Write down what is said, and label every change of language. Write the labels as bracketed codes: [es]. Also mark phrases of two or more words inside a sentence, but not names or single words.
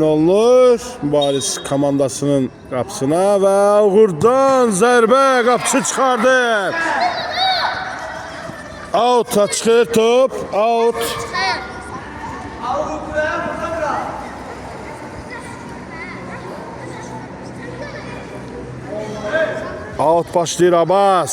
[az] olunur mübariz komandasının qapısına və Uğurdan zərbə qapısı çıxardır. Out'a çıxır top. Out. Out başlayır Abbas.